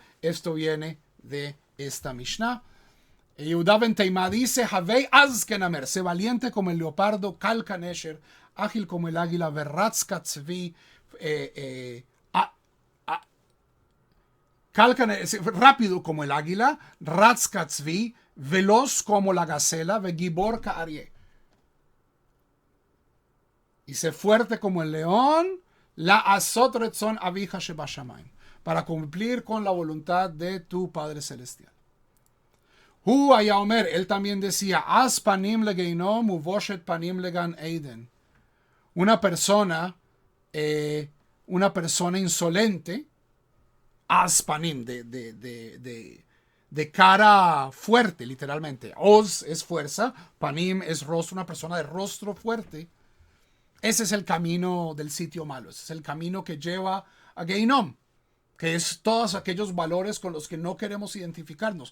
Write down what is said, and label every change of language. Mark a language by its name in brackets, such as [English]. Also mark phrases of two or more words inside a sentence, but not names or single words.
[Spanish] Esto viene de esta Mishnah. Yehuda ben Teimá dice, [Hebrew] הוי עז כנמר, [Spanish] sé valiente como el leopardo, kalkanesher, ágil como el águila, [Hebrew] ורץ כצבי, [Spanish] rápido como el águila, [Hebrew] רץ כצבי, [Spanish] veloz como la gacela, [Hebrew] וגבור כארי. [Spanish] Y sé fuerte como el león, [Hebrew] לעשות רצון אביך שבשמים, [Spanish] para cumplir con la voluntad de tu Padre Celestial. [Hebrew] הוא אומר, [Spanish] él también decía, [Hebrew] עז פנים לגיהנום ובושת פנים לגן עדן. [Spanish] Una persona insolente, [Hebrew] עז פנים, [Spanish] de cara fuerte, literalmente. Oz es fuerza, panim es rostro, una persona de rostro fuerte. Ese es el camino del sitio malo, ese es el camino que lleva a Geinom, que es todos aquellos valores con los que no queremos identificarnos.